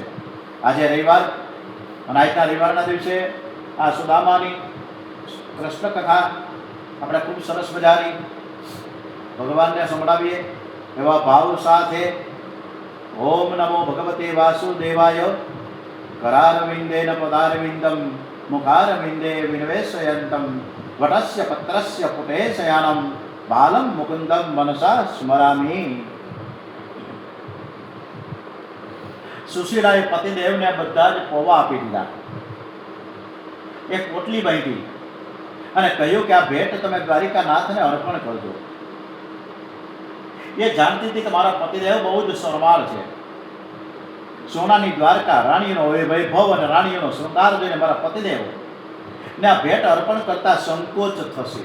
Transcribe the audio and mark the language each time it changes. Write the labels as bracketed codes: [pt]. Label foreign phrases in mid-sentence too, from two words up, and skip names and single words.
[gu] આજે રવિવાર અને આજના રવિવારના દિવસે આ સુદામાની કૃષ્ણ કથા આપણે ખૂબ સરસ મજાની ભગવાનને સંભળાવીએ એવા ભાવ સાથે [sa] ઓમ નમો ભગવતે વાસુદેવાય। करारविंदेन पदारविंदम मुखारविंदे विनिवेशयन्तं वटस्य पत्रस्य पुटे शयानं बालं मुकुंदम मनसा स्मरामि। [gu] સુશીલાએ પતિદેવને બધા જ પોવા આપી દીધા। એક પોટલી બાંધી અને કહ્યું કે આ ભેટ તમે દ્વારિકાનાથને અર્પણ કરજો। એ જાણતી હતી કે મારા પતિદેવ બહુ જ સરવાળ છે। સોનાની દ્વારકા, રાણીનો વૈભવ અને રાણીનો શૃંગાર જોઈને મારા પતિદેવ ને આ ભેટ અર્પણ કરતા સંકોચ થશે।